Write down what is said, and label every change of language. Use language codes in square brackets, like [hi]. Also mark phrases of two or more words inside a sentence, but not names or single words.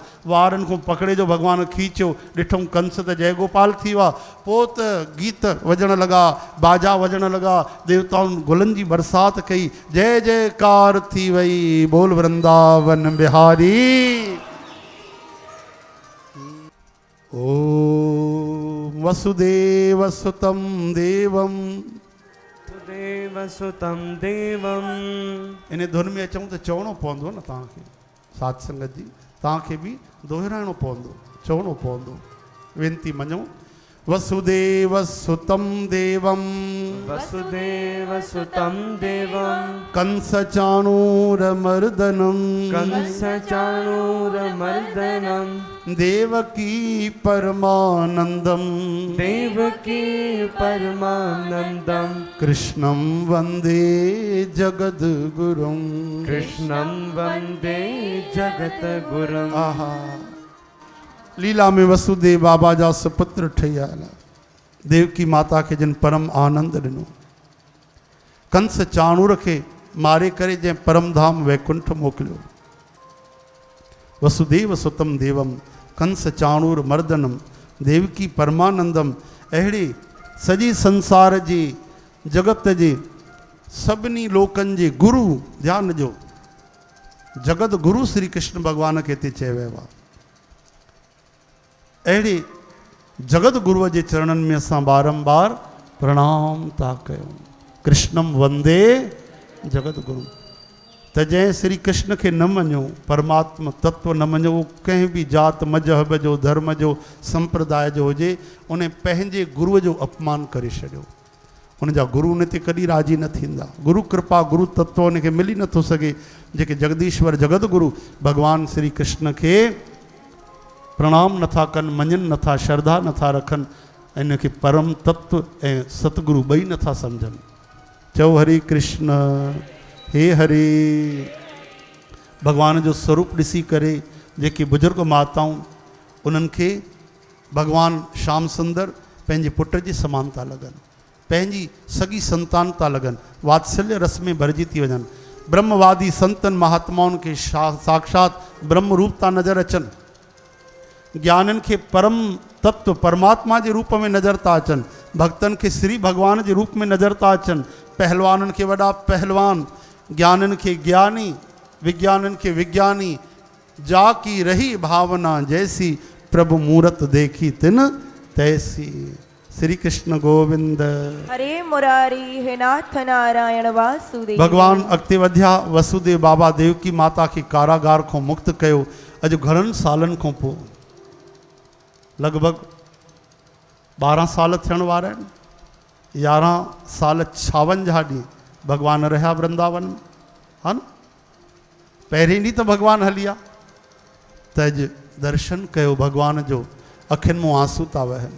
[sd] वारनि खां पकड़े जो भगवान खीचियो, ॾिठऊं कंस त जय गोपाल थी वियो आहे। पोइ त गीत वॼण लॻा, बाजा वॼण लॻा, देवताउनि गुलनि जी बरसाति कई, जय जयकार थी वई। [hi] बोल वृंदावन बिहारी। [sa] ओम वसुदेव सुतं देवं देवसुतं देवं। [sd] इन धुन में अचूं त चवणो पवंदो न तव्हांखे, साध संगत जी तव्हांखे बि दोहिराइणो पवंदो, चवणो पवंदो। वेनती मञो, [sa] वसुदेवसुतं देवं वसुदेवसुतं देवं कंसचाणूरमर्दनं कंसचाणूरमर्दनं देवकी परमानंदं देवकी परमानंदं कृष्णं वंदे जगद्गुरुं। कृष्णं वंदे जगतगुरुं। [sd] आहा, लीला में वसुदेव बाबा जा सुपुत्र ठही आया। देवकी माता के जिन परम आनंद ॾिनो। कंस चाणूर के मारे करे जंहिं परम धाम वैकुंठ मोकिलियो। [sa] वसुदेव सुतम देवम कंस चाणूर मर्दनम देवकी परमानंदम। [sd] अहिड़े सॼे संसार जे जगत जे सभिनी लोकनि जे गुरु, ध्यान ॾिजो, जगत गुरु श्री कृष्ण भगवान खे हिते चयो वियो आहे। अहिड़े जगत गुरुअ जे चरणनि में असां बारंबार प्रणाम था कयूं। [sa] कृष्णम वंदे जगत गुरु। [sd] त जंहिं श्री कृष्ण खे न मञो, परमात्मा तत्व न मञो, उहो कंहिं बि जात मजहब जो, धर्म जो, संप्रदाय जो हुजे, उन पंहिंजे गुरुअ जो अपमान करे छॾियो। उनजा गुरु उन ते कॾहिं राज़ी न थींदा। गुरु कृपा, गुरु तत्व उनखे मिली नथो सघे। जेके जगदीश्वर जगत गुरु भगवान श्री कृष्ण खे प्रणाम नथा कनि, मञनि नथा, श्रद्धा नथा रखनि, इनखे परम तत्व ऐं सतगुरु ॿई नथा सम्झनि। चओ हरे कृष्ण, हे हरे। भगवान जो स्वरूप ॾिसी करे जेके बुजुर्ग माताऊं, उन्हनि खे भगवान श्याम सुंदर पंहिंजे पुट जे समान था लॻनि, पंहिंजी सॻी संतान था लॻनि, वात्सल्य रस में भरिजी थी वञनि। ब्रह्मवादी संतनि महात्माउनि खे साक्षात ब्रह्म रूप था नज़र अचनि। ज्ञाननि खे परम तत्व परमात्मा जे रूप में नज़र था अचनि। भक्तनि खे श्री भगवान जे रूप में नज़र था अचनि। पहलवाननि खे वॾा पहलवान, ज्ञाननि खे ज्ञानी, विज्ञाननि खे विज्ञानी। [hi] जाकी रही भावना जैसी, प्रभु मूरत देखी तिन तैसी। [sa] श्री कृष्ण गोविंद। हरे मुरारी, हे नाथ नारायण वासुदेव। [sd] भगवान अॻिते वधिया। वसुदेव बाबा देवकी माता खे कारागार खां मुक्त कयो। अॼु घणनि सालनि खां पोइ, लॻभॻि 12 साल थियण वारा आहिनि। 11 साल 56 ॾींहं भगवान रहिया वृंदावन में, हा न। पहिरें ॾींहुं त भगवान हली विया, त अॼु दर्शन कयो भगवान जो, अखियुनि मां आंसू था वहनि।